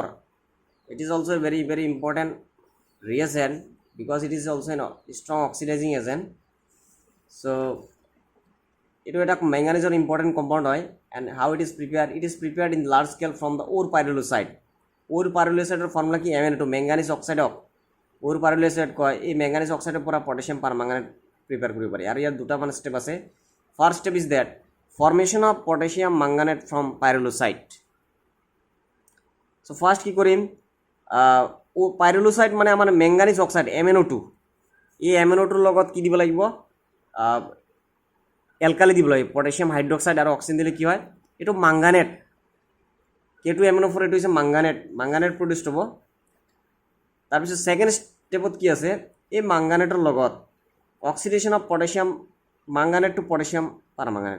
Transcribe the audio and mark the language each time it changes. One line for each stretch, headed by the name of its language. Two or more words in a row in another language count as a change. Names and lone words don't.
English: It is also a very very important reagent because it is also a strong oxidizing agent. So it is a manganese important compound hoy, and how it is prepared, it is prepared in large scale from the ore pyrolusite. Ore pyrolusite formula
Assamese: ki
English: MnO2 manganese oxide of ore pyrolusite
Assamese: কয়, এই ম্যাঙ্গানিজ অক্সাইডের পৰা
English: potassium permanganate
Assamese: প্রিপেয়ার কৰিব পাৰি। আৰু ইয়াৰ দুটা মান স্টেপ আছে।
English: First step is that formation of potassium manganate from pyrolusite. so first
Assamese: কি কৰিম, ও পাইরোলোসাইট মানে আমাৰ
English: manganese oxide
Assamese: MnO2, এই MnO2ৰ লগত কি দিব লাগিব, এলকালি দিব লাগিব,
English: potassium hydroxide
Assamese: আৰু অক্সিজেন দিলে কি হয়, এইটো মাঙ্গানেট, K2MnO4 এইটো হৈছে
English: manganate produced
Assamese: হ'ব। তাৰপিছত
English: second step
Assamese: কি আছে, এই মাঙ্গানেটৰ লগত
English: oxidation of potassium manganate to potassium permanganate.